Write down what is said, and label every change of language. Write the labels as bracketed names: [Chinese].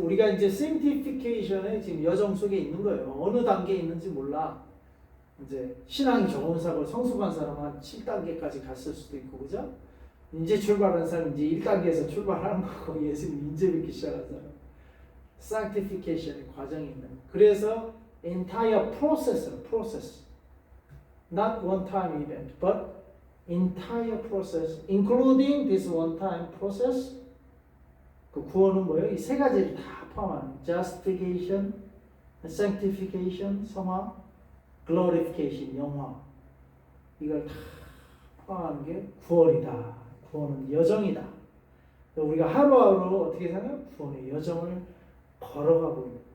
[Korean] 우리가 이제 sanctification의 지금 여정 속에 있는 거예요. 어느 단계에 있는지 몰라. 이제 신앙이 좋은 사고 성숙한 사람은 한 7단계까지 갔을 수도 있고, 그죠? 이제 출발한 사람은 이제 1단계에서 출발하는 거고, 예수님 이제 믿기 시작한 사람. sanctification의 과정이 있는 거예요. 그래서 [English] entire process. Not one-time event, but entire process, including this one-time process. [Korean] 그 구원은 뭐예요? 이 세 가지를 다 포함하는 justification, sanctification, 성화, glorification, 영화. 이걸 다 포함하는 게 구원이다. 구원은 여정이다. 우리가 하루하루 어떻게 사냐? 구원의 여정을 걸어가고 있는.